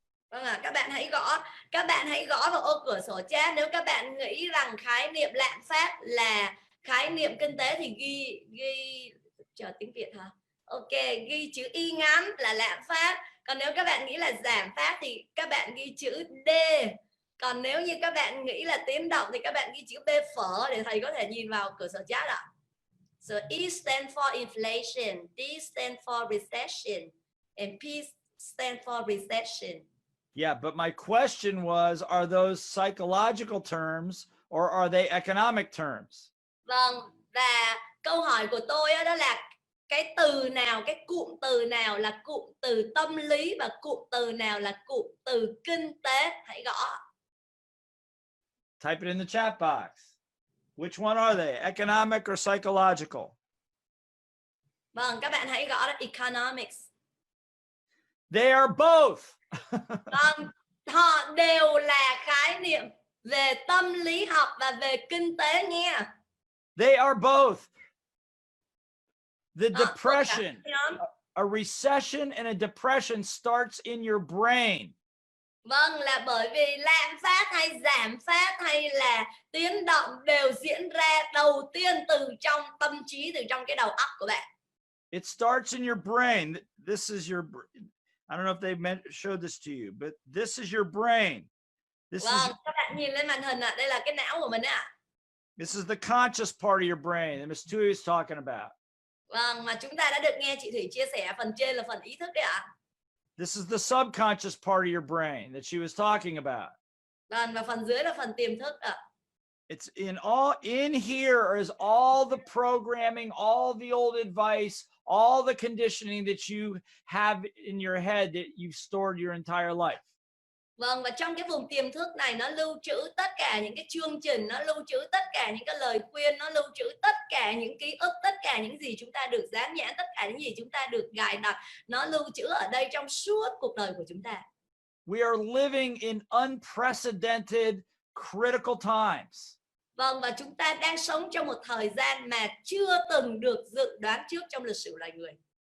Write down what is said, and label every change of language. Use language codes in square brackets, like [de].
[vi] Vâng ạ, các bạn hãy gõ vào ô cửa sổ chat nếu các bạn nghĩ rằng khái niệm lạm phát là khái niệm kinh tế thì ghi chờ tiếng Việt hả? Ok, ghi chữ y ngắn là lạm phát. Còn nếu các bạn nghĩ là giảm phát thì các bạn ghi chữ D. Còn nếu như các bạn nghĩ là tiếng động thì các bạn ghi chữ B phở để thầy có thể nhìn vào cửa sổ chat ạ. [en] So E stand for inflation, D stand for recession, and P stand for recession. Yeah, but my question was, are those psychological terms or are they economic terms? [vi] Vâng, và câu hỏi của tôi đó là cái từ nào, cái cụm từ nào là cụm từ tâm lý và cụm từ nào là cụm từ kinh tế? Hãy gõ. [en] Type it in the chat box. Which one are they, economic or psychological? [vi] Vâng, các bạn hãy gõ là [en] economics. They are both. [vi] Vâng, họ đều là khái niệm về tâm lý học và về kinh tế nghe. [en] They are both. The depression, a recession and a depression starts in your brain. [vi] Vâng, là bởi vì lạm phát hay giảm phát hay là biến động đều diễn ra đầu tiên từ trong tâm trí, từ trong cái đầu óc của bạn. [en] It starts in your brain. This is your, I don't know if they showed this to you, but this is your brain. This [vi] Vâng, [en] is, [vi] các bạn nhìn lên màn hình ạ, đây là cái não của mình ạ. [en] This is the conscious part of your brain that Ms. Tui is talking about. [vi] Vâng, mà chúng ta đã được nghe chị Thủy chia sẻ, phần trên là phần ý thức đấy ạ. [en] This is the subconscious part of your brain that she was talking about. [vi] Vâng, và phần dưới là phần tiềm thức ạ. [en] It's in here is all the programming, all the old advice, all the conditioning that you have in your head that you've stored your entire life. [vi] Vâng, và trong cái vùng tiềm thức này nó lưu trữ tất cả những cái chương trình, nó lưu trữ tất cả những cái lời khuyên, nó lưu trữ tất cả những ký ức, tất cả những gì chúng ta được dán nhãn, tất cả những gì chúng ta được gài đặt, nó lưu trữ ở đây trong suốt cuộc đời của chúng ta. [en] We are living in unprecedented critical times. [vi] Vâng, và chúng ta đang sống trong một thời gian mà chưa từng được dự đoán trước trong lịch sử loài người.